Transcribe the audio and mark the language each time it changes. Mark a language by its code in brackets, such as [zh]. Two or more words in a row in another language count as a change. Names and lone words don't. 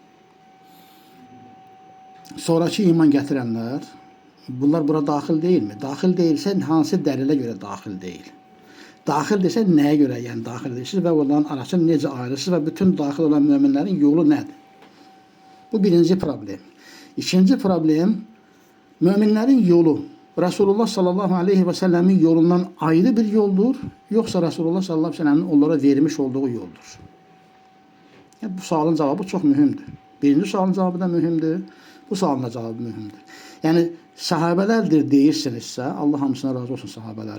[az] Sonraki iman gətirənlər, bunlar bura daxil deyilmi? Daxil deyilsə, hansı dəlilə görə daxil deyil? Daxil desə, nəyə görə yəni daxil deyirsiniz və onların arasını necə ayırırsınız və bütün daxil olan möminlərin yolu nədir? Bu birinci problem. [tr] İkinci problem, möminlərin yolu Resulullah sallallahu aleyhi ve sellemin yolundan ayrı bir yoldur, yoksa Resulullah sallallahu aleyhi ve sellemin onlara vermiş olduğu yoldur. Yani bu sualın cevabı çok mühimdir. Birinci sualın cevabı da mühimdir, bu sualın da cevabı mühimdir. Yani sahabelerdir deyirsinizsə, [az] Allah hamısına razı olsun [tr] sahabelerin.